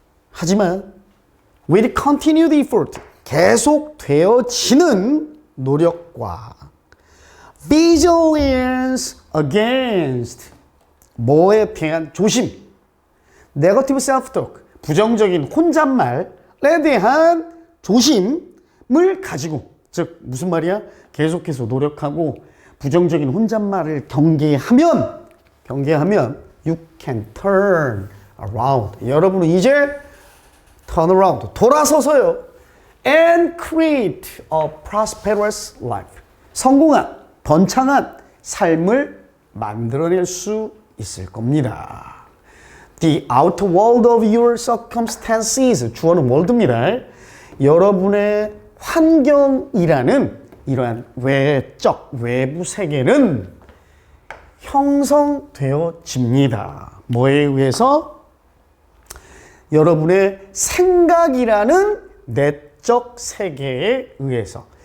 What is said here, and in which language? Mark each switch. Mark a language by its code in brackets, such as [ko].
[ko] 하지만 [en] with continued effort, [ko] 계속 되어지는 노력과 [en] vigilance against, [ko] 뭐에 대한 조심, [en] negative self-talk, [ko] 부정적인 혼잣말에 대한 조심을 가지고, 즉 무슨 말이야? 계속해서 노력하고 부정적인 혼잣말을 경계하면 [en] you can turn around. [ko] 여러분은 이제 [en] turn around, [ko] 돌아서서요, [en] and create a prosperous life. [ko] 성공한, 번창한 삶을 만들어낼 수 있을 겁니다. [en] The outer world of your circumstances, [ko] 주어는 world입니다. 여러분의 환경이라는 이러한 외적, 외부 세계는 형성되어집니다. 뭐에 의해서? 여러분의 생각이라는 내적 세계에 의해서.